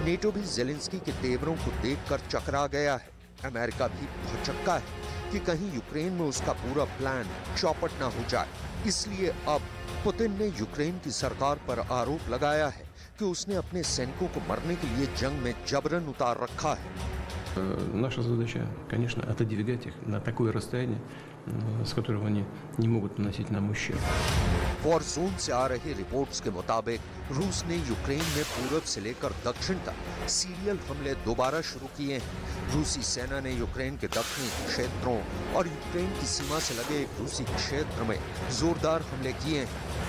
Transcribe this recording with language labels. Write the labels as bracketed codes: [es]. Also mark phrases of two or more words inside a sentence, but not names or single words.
[hi] नेटो भी ज़ेलेंस्की के तेवरों को देखकर चकरा गया है। अमेरिका भी भौचक्का है कि कहीं यूक्रेन में उसका पूरा प्लान चौपट न हो जाए। इसलिए अब पुतिन ने यूक्रेन की सरकार पर आरोप लगाया है कि उसने अपने सैनिकों को मरने के लिए जंग में जबरन उतार रखा है। [ru] Наша задача, конечно, отодвигать их на такое расстояние, с которого они не могут наносить нам ущерб. [en] war zone [hi] से आ रही रिपोर्ट्स के मुताबिक रूस ने यूक्रेन में पूरब से लेकर दक्षिण तक सीरियल हमले दोबारा शुरू किए हैं। रूसी सेना ने यूक्रेन के दक्षिणी क्षेत्रों और यूक्रेन की सीमा से लगे एक रूसी क्षेत्र में जोरदार हमले किए हैं।